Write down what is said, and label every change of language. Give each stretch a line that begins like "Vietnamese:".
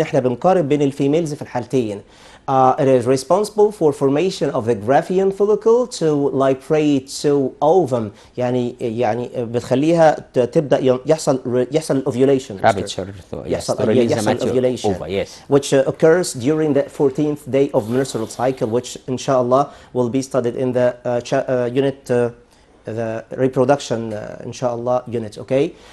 Arabic: احنا بنقارن بين الفيميلز في الحالتين.
English: It is responsible for formation of the Graafian follicle to liberate to ovum.
Arabic: يعني بتخليها تبدأ يحصل ovulation.
English: Rapture.
Arabic: يحصل ovulation.
English: Yes. Which occurs during the 14th day of menstrual cycle, which inshallah will be studied in the unit the reproduction inshallah unit. Okay.